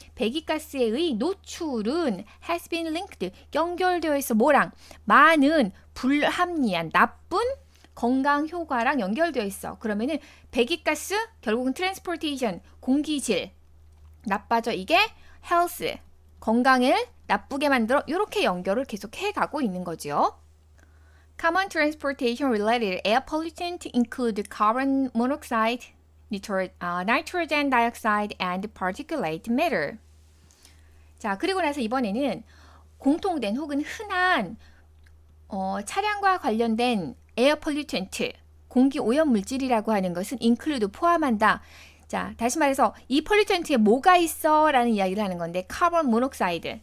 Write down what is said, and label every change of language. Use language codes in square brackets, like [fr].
[ko] 배기가스의 의 노출은 [en] has been linked [ko] 연결되어 있어 뭐랑 많은 불합리한 나쁜 건강 효과랑 연결되어 있어. 그러면은 배기가스 결국은 transportation 공기질 나빠져 이게 health 건강을 나쁘게 만들어 이렇게 연결을 계속 해가고 있는 거죠. [en] Common transportation related air pollutants include carbon monoxide, nitrogen dioxide, and particulate matter. [ko] 자, 그리고 나서 이번에는 공통된 혹은 흔한 차량과 관련된 [en] air pollutant, [ko] 공기 오염 물질이라고 하는 것은 include 포함한다. 자, 다시 말해서 이 폴루턴트에 뭐가 있어? 라는 이야기를 하는 건데 카본 모녹사이드.